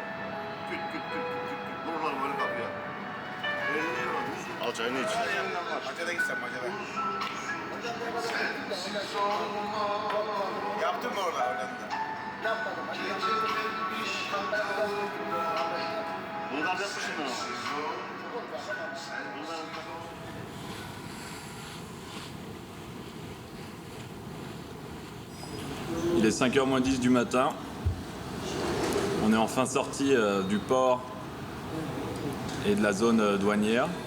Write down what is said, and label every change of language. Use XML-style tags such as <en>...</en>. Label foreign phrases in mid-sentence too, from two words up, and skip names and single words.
<tr>Küt küt küt küt küt küt. Vururlar böyle kapıya. 50 euro, 100. Al çayını iç. Maçada gitsen maçada. Yaptın mı orada Hollanda'da? Yapmadım. Buradan yapmışsın mı?</tr> <fr>Il est 5h moins 10 du matin. On est enfin sorti du port et de la zone douanière.</fr>